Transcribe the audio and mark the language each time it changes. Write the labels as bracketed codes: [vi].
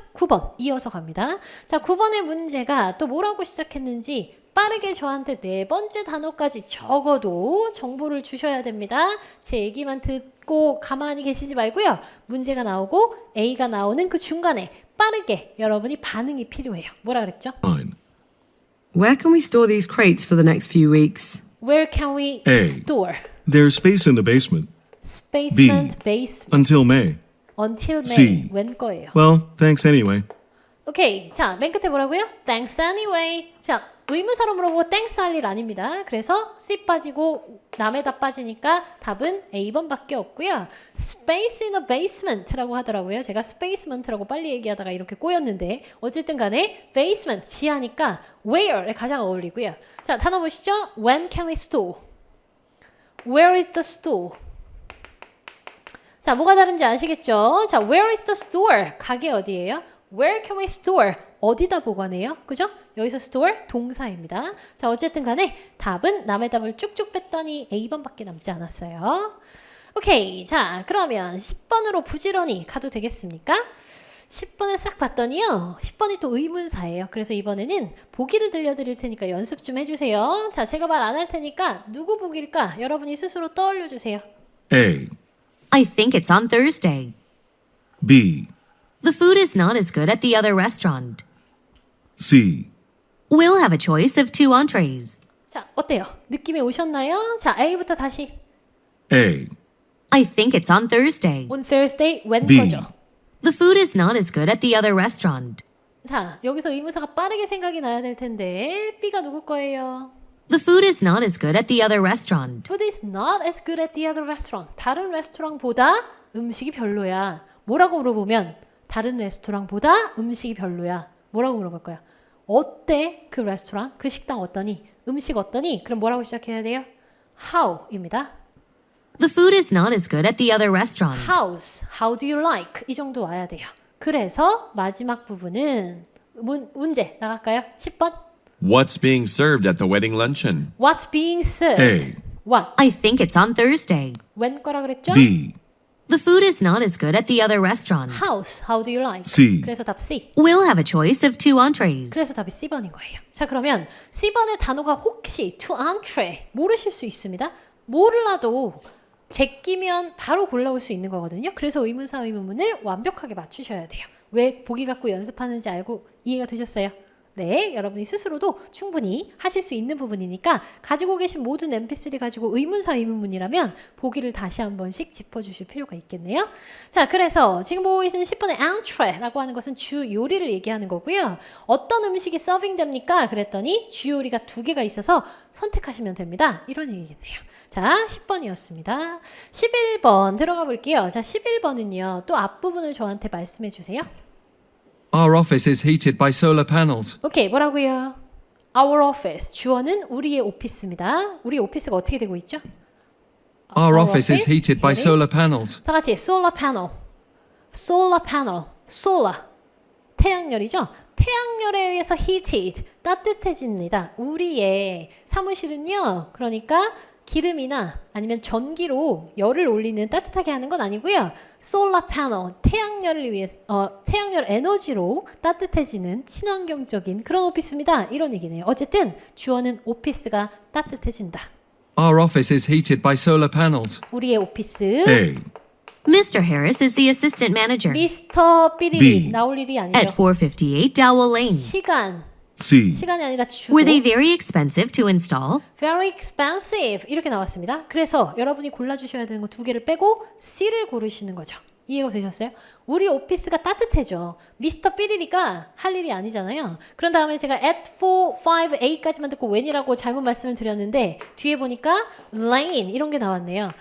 [ko] 9번 이어서 갑니다. 자, 9번의 문제가 또 뭐라고 시작했는지 빠르게 저한테 네 번째 단어까지 적어도 정보를 주셔야 됩니다. 제 얘기만 듣고 가만히 계시지 말고요. 문제가 나오고 A가 나오는 그 중간에 빠르게 여러분이 반응이 필요해요. 뭐라 그랬죠? 9, [en] Where can we store these crates for the next few weeks? Where can we A. store? there's space in the basement Basement, basement. until May. Until May. C. [ko] 웬 거예요? [en] Well, thanks anyway. [ko] 오케이. 자, 맨 끝에 뭐라고요? [en] Thanks anyway. [ko] 자, 의문사로 물어보고 thanks 할 일 아닙니다. 그래서 C 빠지고 남에다 빠지니까 답은 A번밖에 없고요. [en] Space in a basement [ko] 라고 하더라고요. 제가 spacement라고 빨리 얘기하다가 이렇게 꼬였는데 어쨌든 간에 basement, 지하니까 where에 가장 어울리고요. 자, 단어 보시죠. [en] When can we store? Where is the store? [ko] 자, 뭐가 다른지 아시겠죠? 자, [en] where is the store? [ko] 가게 어디예요? [en] Where can we store? [ko] 어디다 보관해요? 그죠? 여기서 store 동사입니다. 자, 어쨌든 간에 답은 남의 답을 쭉쭉 뺐더니 A번밖에 남지 않았어요. 오케이. 자, 그러면 10번으로 부지런히 가도 되겠습니까? 10번을 싹 봤더니요. 10번이 또 의문사예요. 그래서 이번에는 보기를 들려드릴 테니까 연습 좀 해주세요. 자, 제가 말 안 할 테니까 누구 보기일까? 여러분이 스스로 떠올려 주세요. [en] A, I think it's on Thursday. B. The food is not as good at the other restaurant. C. We'll have a choice of 2 entrees. [ko] 자, 어때요? 느낌이 오셨나요? 자, A부터 다시. [en] A. I think it's on Thursday. On Thursday, when B. [ko] 거죠? [en] The food is not as good at the other restaurant. [ko] 자, 여기서 의문사가 빠르게 생각이 나야 될 텐데 B가 누구 거예요? [en] The food is not as good at the other restaurant. Food is not as good at the other restaurant. [ko] 다른 레스토랑보다 음식이 별로야. 뭐라고 물어보면 다른 레스토랑보다 음식이 별로야. 뭐라고 물어볼 거야? 어때? 그 레스토랑? 그 식당 어떠니? 음식 어떠니? 그럼 뭐라고 시작해야 돼요? How입니다. [en] The food is not as good at the other restaurant. How's? How do you like? 이 정도 와야 돼요. [ko] 그래서 마지막 부분은 문제 나갈까요? 10번. [en] What's being served at the wedding luncheon? What's being served? A. What? I think it's on Thursday. [ko] when 거라 그랬죠? [en] B. The food is not as good at the other restaurant. How's? How do you like? C. [ko] 그래서 답 C. [en] We'll have a choice of 2 entrees. [ko] 그래서 답이 C번인 거예요. 자, 그러면 C번의 단어가 혹시 to entree 모르실 수 있습니다. 몰라도 제끼면 바로 골라올 수 있는 거거든요. 그래서 의문사 의문문을 완벽하게 맞추셔야 돼요. 왜 보기 갖고 연습하는지 알고 이해가 되셨어요? 네, 여러분이 스스로도 충분히 하실 수 있는 부분이니까 가지고 계신 모든 MP3 가지고 의문사 의문문이라면 보기를 다시 한 번씩 짚어주실 필요가 있겠네요. 자, 그래서 지금 보고 계시는 10번의 entree라고 하는 것은 주 요리를 얘기하는 거고요. 어떤 음식이 서빙됩니까? 그랬더니 주 요리가 2개가 있어서 선택하시면 됩니다. 이런 얘기겠네요. 자, 10번이었습니다. 11번 들어가 볼게요. 자, 11번은요. 또 앞부분을 저한테 말씀해 주세요. [en] Our office is heated by solar panels. [ko] 오케이, 뭐라고요? Our office, 주어는 우리의 오피스입니다. 우리 오피스가 어떻게 되고 있죠? [en] Our office is heated by solar panels. [ko] 다 같이 solar panel, solar panel, solar, 태양열이죠? 태양열에 의해서 heated, 따뜻해집니다. 우리의 사무실은요, 그러니까 기름이나 아니면 전기로 열을 올리는 따뜻하게 하는 건 아니고요. 솔라 패널, 태양열을 위해서 태양열 에너지로 따뜻해지는 친환경적인 그런 오피스입니다. 이런 얘기네요. 어쨌든 주어는 오피스가 따뜻해진다. [en] Our office is heated by solar panels. [ko] 우리의 오피스. [en] A. Mr. Harris is the assistant manager. [ko] 미스터 삐리리 [en] B. [ko] 나올 일이 [en] At [ko] 아니죠. [en] 458 Dowell Lane. C. [ko] 시간이 아니라 주소. [en] Were they very expensive to install? [ko] Very expensive 이렇게 나왔습니다. 그래서 여러분이 골라주셔야 되는 거 2개를 빼고 C를 고르시는 거죠. 이해가 되셨어요? 우리 오피스가 따뜻해져. 미스터 삐리리가 할 일이 아니잖아요. 그런 다음에 제가 at 458까지만 듣고 when이라고 잘못 말씀을 드렸는데 뒤에 보니까 lane 이런 게 나왔네요.